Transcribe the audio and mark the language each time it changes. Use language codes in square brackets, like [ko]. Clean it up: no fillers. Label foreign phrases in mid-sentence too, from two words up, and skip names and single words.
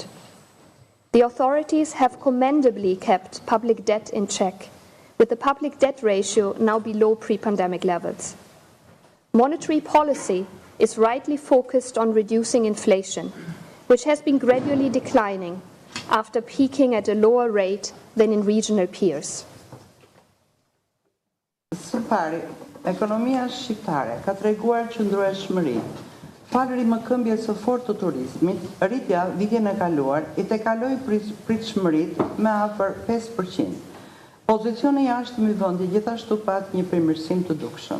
[en] The authorities have commendably kept public debt in check, with the public debt ratio now below pre-pandemic levels. Monetary policy is rightly focused on reducing inflation, which has been gradually declining after peaking at a lower rate than in regional peers. [sq] Së pari, ekonomia shqiptare ka treguar qëndrueshmëri. Falëri mëkëmbjes së fortë të turizmit, rritja vitin e kaluar i tekaloi pritshmëritë me afër 5%. Pozicioni i jashtëm i vendit gjithashtu pat një përmirësim të dukshëm.